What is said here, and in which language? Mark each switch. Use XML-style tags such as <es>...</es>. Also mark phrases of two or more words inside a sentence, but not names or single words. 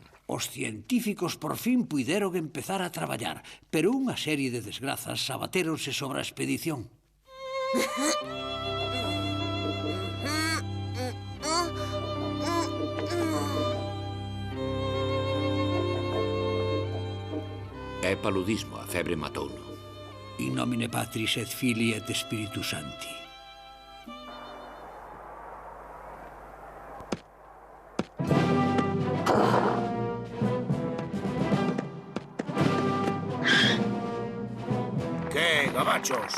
<gl>Os científicos por fin puideron empezar a traballar, pero unha serie de desgrazas abatéronse sobre a expedición. É paludismo, a febre matouno.</gl> <la>In nomine Patris et Filii et Spiritus Sancti.</la> <gl>Que, gabachos?</gl>